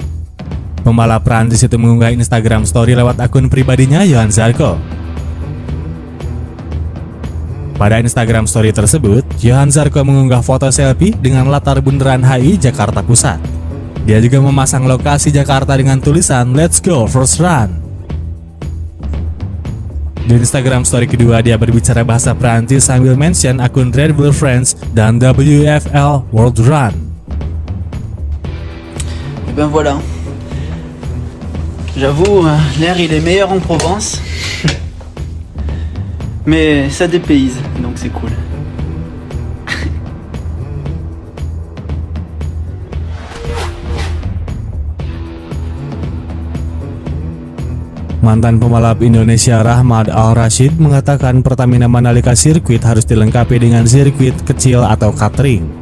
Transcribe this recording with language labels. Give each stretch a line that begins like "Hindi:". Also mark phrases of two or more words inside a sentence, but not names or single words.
Indonesian: Pembalap Prancis itu mengunggah Instagram story lewat akun pribadinya Johan Zarco. Pada Instagram story tersebut, Johan Zarco mengunggah foto selfie dengan latar Bundaran HI Jakarta Pusat. Dia juga memasang lokasi Jakarta dengan tulisan
English: "Let's go first run".
Indonesian: Di Instagram story kedua, dia berbicara bahasa Prancis sambil mention akun Red Bull Friends dan WFL World Run.
French: Et ben voilà. J'avoue, l'air il est meilleur en Provence. Mais ça dépayse, donc c'est cool.
Indonesian: Mantan pembalap Indonesia Rahmat Al-Rashid mengatakan Pertamina Mandalika Circuit harus dilengkapi dengan sirkuit kecil atau catering.